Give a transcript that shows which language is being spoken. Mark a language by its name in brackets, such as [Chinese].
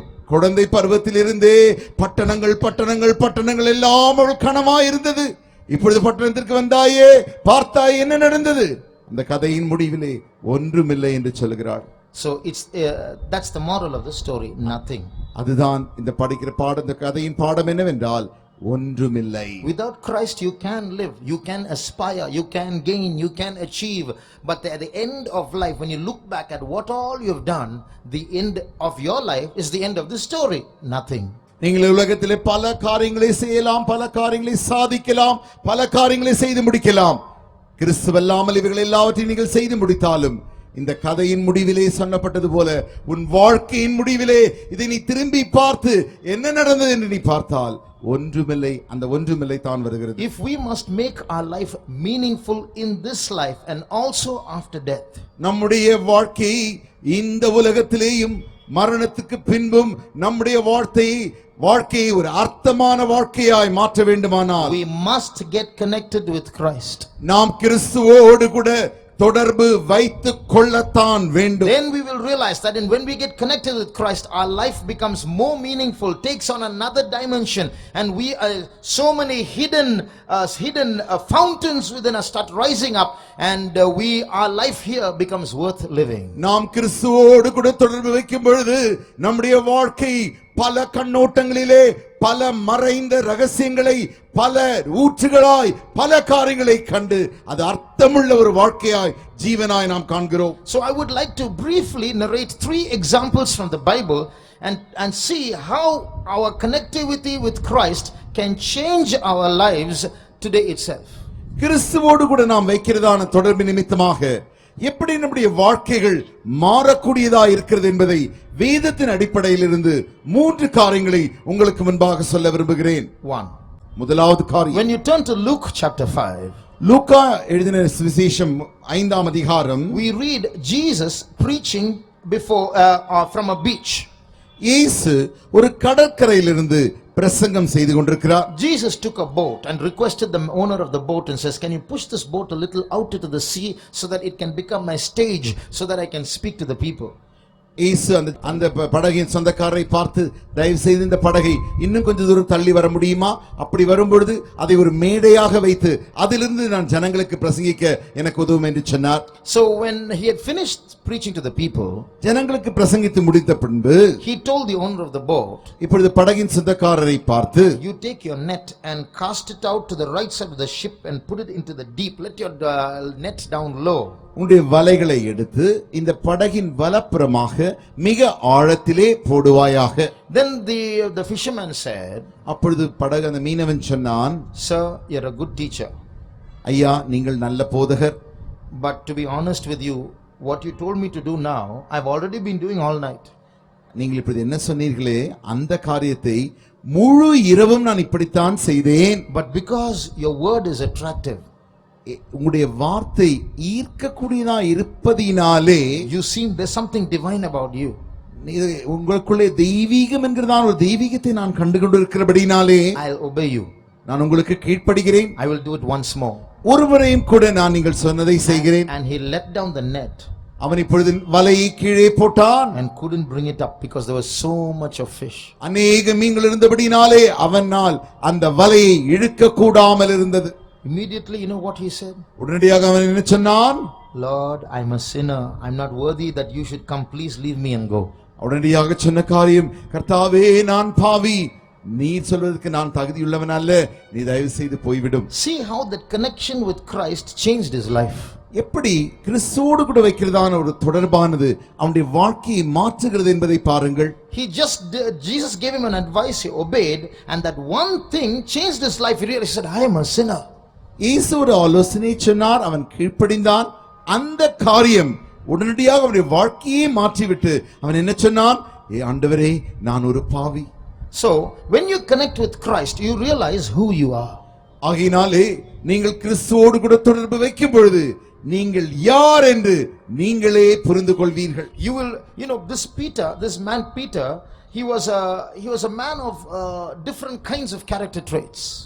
[Tamil] குழந்தை பருவத்திலிருந்தே பட்டணங்கள் எல்லாம் அவள் கனமாய் இருந்தது. இப்பொழுது பட்டணத்திற்கு வந்தாயே, பார்த்தாயே, என்ன நடந்தது? அந்த கதையின் முடிவிலே ஒன்றுமில்லை என்று சொல்கிறாள். [English] So that's the moral of the story, nothing. [Tamil] அதுதான் இந்த படிக்கிற பாடம், இந்த கதையின் பாடம் என்னவென்றால் ஒன்றுமில்லை. [English] Without Christ you can live, you can aspire, you can gain, you can achieve, but at the end of life, when you look back at what all you've done, the end of your life is the end of the story, nothing. [Tamil] நீங்கள் உலகத்திலே பல காரியங்களை செய்யலாம், பல காரியங்களை சாதிக்கலாம், பல காரியங்களை செய்து முடிக்கலாம். கிறிஸ்துவல்லாமல் இவைகள் எல்லாவற்றையும் நீங்கள் செய்து முடித்தாலும் இந்த கதையின் முடிவிலே சொல்லப்பட்டது போல உன் வாழ்க்கையின் முடிவிலே இதை நீ திரும்பி பார்த்து என்ன நடந்தது என்று நீ பார்த்தால் ஒன்றுமில்லை. அந்த ஒன்றுமில்லை தான் வருகிறது. [English] If we must make our life meaningful in this life and also after death, [Tamil] நம்முடைய வாழ்க்கை இந்த உலகத்திலேயும் மரணத்துக்கு பின்பும் நம்முடைய வாழ்க்கையை ஒரு அர்த்தமான வாழ்க்கையாய் மாற்ற வேண்டுமானால் [English] we must get connected with Christ. [Tamil] நாம் கிறிஸ்துவோடு கூட தொடர்பு வைத்துக் கொள்ளத்தான் வேண்டும். [English] Then we will realize that when we get connected with Christ, our life becomes more meaningful, takes on another dimension, and we so many hidden fountains within us start rising up, and our life here becomes worth living. [Tamil] நாம் கிறிஸ்துவோடு கூட தொடர்பு வைக்கும் பொழுது நம்முடைய வாழ்க்கை பல கண்ணோட்டங்களிலே பல மறைந்த ரகசியங்களை பல ஊற்றுகளாய் பல காரியங்களை கண்டு அது அர்த்தமுள்ள ஒரு வாழ்க்கையாய் ஜீவனாய் நாம் காண்கிறோம். [English] So I would like to briefly narrate 3 examples from the Bible and see how our connectivity with Christ can change our lives today itself. [Tamil] கிறிஸ்துவோடு கூட நாம் வைக்கிறதான தொடர்பு நிமித்தமாக எப்படி நம்முடைய வாழ்க்கைகள் மாறக்கூடியதா இருக்கிறது என்பதை வேதத்தின் அடிப்படையில் இருந்து 3 காரியங்களை உங்களுக்கு முன்பாக சொல்ல விரும்புகிறேன். [English] 1. [Tamil] முதலாவது காரியம், [English] when you turn to Luke chapter 5, [Tamil] லூக்கா எழுதின சுவிசேஷம் 5ஆம் அதிகாரம், [English] we read Jesus preaching before from a beach. [Tamil] இயேசு ஒரு கடற்கரையிலிருந்து பிரசங்கம் செய்து கொண்டிருக்கிறார். [English] Jesus took a boat and requested the owner of the boat and says, can you push this boat a little out into the sea so that it can become my stage so that I can speak to the people. [Tamil] இயேசு அந்த படகின் சொந்தக்காரரை பார்த்து, தயவு செய்து இந்த படகை இன்னும் கொஞ்சம் தூரம் தள்ளி வர முடியுமா? அப்படி வரும்பொழுது அதை ஒரு மேடையாக வைத்து அதிலிருந்து நான் ஜனங்களுக்கு பிரசங்கிக்க எனக்கு உதவும் என்று சொன்னார். [English] So when he had finished preaching to the people, [Tamil] ஜனங்களுக்கு பிரசங்கித்து முடித்த பின்பு [English] he told the owner of the boat, [Tamil] இப்பொழுது படகின் சொந்தக்காரரை பார்த்து, [English] you take your net and cast it out to the right side of the ship and put it into the deep. Let your net down low. [Tamil] உன்னுடைய வலைகளை எடுத்து இந்த படகின் வலப்புறமாக மிக ஆழத்திலே போடுவாயாக. [English] Then the fisherman said, [Tamil] அப்பொழுது அந்த மீனவன் சொன்னான், [English] sir, you're a good teacher. [Tamil] ஐயா, நீங்கள் நல்ல போதகர். [English] But to be honest with you, what you told me to do now, I've already been doing all night. [Tamil] நீங்கள் இப்படி என்ன சொன்னீர்களே அந்த காரியத்தை முழு இரவும் நான் இப்படித்தான் செய்தேன். [English] But because your word is attractive, [Tamil] உங்களுடைய வார்த்தை ஈர்க்கக்கூடியதா இருப்பதினாலே [English] you seem there's something divine about you. [Tamil] உங்களுக்குள்ளே தெய்வீகம் என்கிறதான ஒரு தெய்வீகத்தை நான் கண்டு கொண்டிருக்கிறபடினாலே [English] I'll obey you. [Tamil] நான் உங்களுக்கு கீழ்ப்படுகிறேன். [English] I will do it once more. [Tamil] ஒருவரையும் கூட நான் நீங்கள் சொன்னதை செய்கிறேன். [English] And he let down the net. [Tamil] அவன் இப்பொழுது வலையை கீழே போட்டான். [English] And couldn't bring it up because there was so much of fish. [Tamil] அநேக மீன்கள் இருந்தபடினாலே அவனால் அந்த வலையை இழுக்க கூடாமல் இருந்தது. [English] Immediately, you know what he said? [Tamil] உடனடியாக அவன் என்ன சொன்னான்? [English] Lord, I'm a sinner. I'm not worthy that you should come. Please leave me and go. [Tamil] உடனடியாக சொன்ன காரியம், கர்த்தாவே நான் பாவி, நீர் சொல்வதற்கு நான் தகுதியுள்ளவன் அல்ல, நீ தயவு செய்து போய்விடும். [English] See how that connection with Christ changed his life. [Tamil] எப்படி கிறிஸ்துவோடு கூட வைக்கிறதான ஒரு தொடர்பானது அவனுடைய வாழ்க்கையை மாற்றுகிறது என்பதை பாருங்கள். [English] Jesus gave him an advice, he obeyed, and that one thing changed his life. He really said, I am a sinner. [Tamil] இயேசு ஒரு ஆலோசனை சொன்னார், அவன் கீழ்ப்படிந்தான். அந்த காரியம் உடனடியாக அவனுடைய வாழ்க்கையை மாற்றிவிட்டு அவன் என்ன சொன்னான்? ஆண்டவரே நான் ஒரு பாவி. [English] So when you connect with Christ, you realize who you are. [Tamil] ஆகையினாலே நீங்கள் கிறிஸ்துவோடு கூட தொடர்பு வைக்கும் பொழுது நீங்கள் யார் என்று நீங்களே புரிந்து கொள்வீர்கள். [English] You will, this man Peter, he was a man of different kinds of character traits.